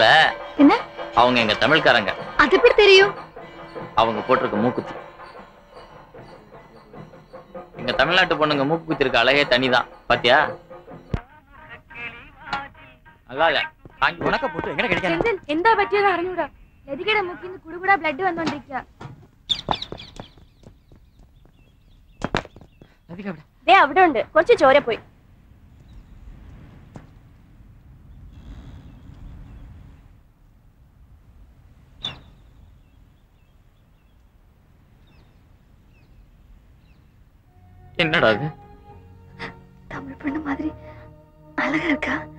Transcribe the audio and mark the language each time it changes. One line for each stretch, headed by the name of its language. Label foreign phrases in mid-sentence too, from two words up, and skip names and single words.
Tamil: என்ன? அவங்க எங்க தமிழ்காரங்க. அது எப்படி தெரியும்? அவங்க போட்டிருக்க மூக்குத்தி. எங்க தமிழ்நாட்டு பொண்ணுங்க மூக்குத்தி இருக்க அழகே தனிதான். பாத்தியா? நல்லா உனக்க போட்டு எங்க கிடைக்காது.
Malayalam: എന്താ പറ്റിയത് അറിഞ്ഞൂടാ. ലതികയുടെ മൂക്കിന്ന് കുടുകുടാ ബ്ലഡ് വന്നോണ്ടിരിക്കുക. ദേ അവിടെ ഉണ്ട്. കുറച്ച് ചോര പോയി.
Tamil: என்னடா இது? தமிழ் பொண்ணு மாதிரி அழகா இருக்கா?